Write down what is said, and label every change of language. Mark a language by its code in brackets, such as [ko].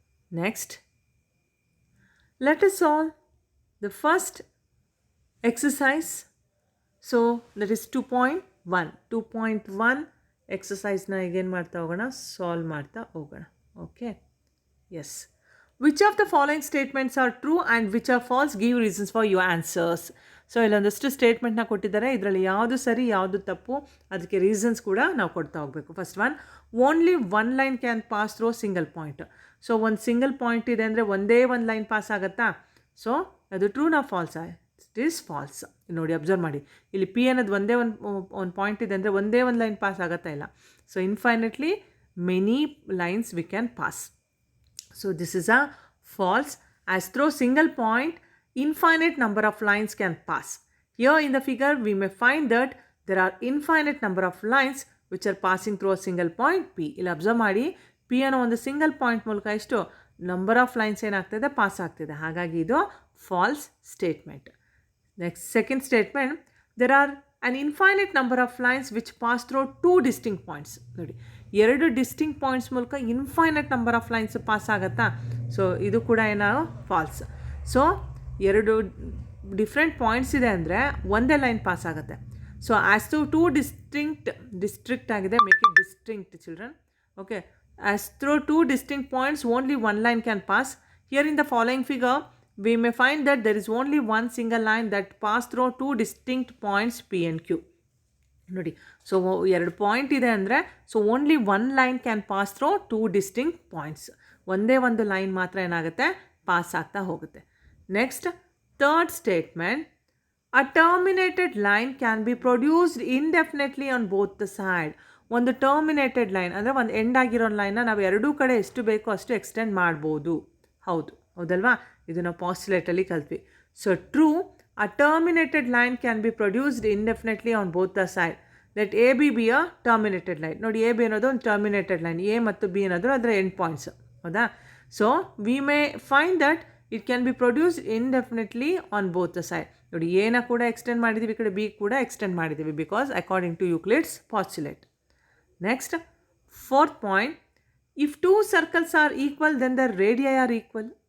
[en] Next, let us solve the first exercise. So that is 2.1. [kn] 2.1 ಎಕ್ಸಸೈಸ್ನ ಈಗೇನು ಮಾಡ್ತಾ ಹೋಗೋಣ, solve ಮಾಡ್ತಾ ಹೋಗೋಣ. [en] Okay, yes. Which of the following statements are true and which are false, give reasons for your answers. [kn] So ಇಲ್ಲೊಂದಷ್ಟು ಸ್ಟೇಟ್ಮೆಂಟ್ನ ಕೊಟ್ಟಿದ್ದಾರೆ, ಇದರಲ್ಲಿ ಯಾವುದು ಸರಿ ಯಾವುದು ತಪ್ಪು ಅದಕ್ಕೆ ರೀಸನ್ಸ್ ಕೂಡ ನಾವು ಕೊಡ್ತಾ ಹೋಗಬೇಕು. [en] First one, only one line can pass through single point. [kn] So ಒಂದು ಸಿಂಗಲ್ ಪಾಯಿಂಟ್ ಇದೆ ಅಂದರೆ ಒಂದೇ ಒಂದು ಲೈನ್ ಪಾಸ್ ಆಗುತ್ತಾ? ಸೊ ಅದು ಟ್ರೂನಾ ಫಾಲ್ಸಾ? [en] It is false. [kn] ನೋಡಿ, ಅಬ್ಸರ್ವ್ ಮಾಡಿ, ಇಲ್ಲಿ ಪಿ ಅನ್ನೋದು ಒಂದೇ ಒಂದು ಪಾಯಿಂಟ್ ಇದೆ ಅಂದರೆ ಒಂದೇ ಒಂದು ಲೈನ್ ಪಾಸ್ ಆಗುತ್ತಾ ಇಲ್ಲ. [en] So infinitely many lines we can pass. So this is a false, as through single point infinite number of lines can pass. Here in the figure we may find that there are infinite number of lines which are passing through a single point P. [kn] ಇಲ್ಲಿ observe ಮಾಡಿ, P ಅನ್ನೋ ಒಂದು single point ಮೂಲಕ ಎಷ್ಟು [en] number of lines [kn] ಏನಾಗ್ತಿದೆ, pass ಆಗ್ತಿದೆ. ಹಾಗಾಗಿ ಇದು falls statement. [en] Next, second statement, there are an infinite number of lines which pass through two distinct points. [kn] ನೋಡಿ, ಎರಡು ಡಿಸ್ಟಿಂಕ್ಟ್ ಪಾಯಿಂಟ್ಸ್ ಮೂಲಕ [en] infinite number of lines [kn] pass ಆಗುತ್ತಾ? ಸೊ ಇದು ಕೂಡ ಏನೋ ಫಾಲ್ಸ್. ಸೊ ಎರಡು ಡಿಫ್ರೆಂಟ್ ಪಾಯಿಂಟ್ಸ್ ಇದೆ ಅಂದರೆ ಒಂದೇ ಲೈನ್ ಪಾಸ್ ಆಗುತ್ತೆ. [en] So as two district ಆಗಿದೆ, make it distinct children. Okay, as through two distinct points only one line can pass. Here in the following figure we may find that there is only one single line that pass through two distinct points P and Q. ನೋಡಿ, so [kn] ಎರಡು point ಇದೆ ಅಂದರೆ [en] So only one line can pass through two distinct points. [kn] ಒಂದೇ ಒಂದು line ಮಾತ್ರ ಏನಾಗುತ್ತೆ, pass ಆಗ್ತಾ ಹೋಗುತ್ತೆ. [en] Next, third statement, a terminated line can be produced indefinitely on both the side. [kn] ಒಂದು ಟರ್ಮಿನೇಟೆಡ್ ಲೈನ್ ಅಂದರೆ ಒಂದು ಎಂಡ್ ಆಗಿರೋ ಲೈನ್ನ ನಾವು ಎರಡೂ ಕಡೆ ಎಷ್ಟು ಬೇಕೋ ಅಷ್ಟು ಎಕ್ಸ್ಟೆಂಡ್ ಮಾಡ್ಬೋದು. ಹೌದಲ್ವಾ? ಇದು ನಾವು ಪಾಸ್ಟುಲೇಟಲ್ಲಿ ಕಲ್ತ್ವಿ. [en] So true, a terminated line can be produced indefinitely on both the side. Let AB be a terminated line. [kn] ನೋಡಿ, AB ಅನ್ನೋದು ಒಂದು ಟರ್ಮಿನೇಟೆಡ್ ಲೈನ್, A ಮತ್ತು B ಅನ್ನೋದು ಅದರ ಎಂಡ್ ಪಾಯಿಂಟ್ಸ್, ಹೌದಾ? [en] So we may find that it can be produced indefinitely on both the side. [kn] ನೋಡಿ ಎನ ಕೂಡ ಎಕ್ಸ್ಟೆಂಡ್ ಮಾಡಿದ್ದೀವಿ, ಈ ಕಡೆ ಬಿ ಕೂಡ ಎಕ್ಸ್ಟೆಂಡ್ ಮಾಡಿದ್ದೀವಿ [en] Because according to Euclid's postulate. Next fourth point, if two circles are equal then the radii are equal.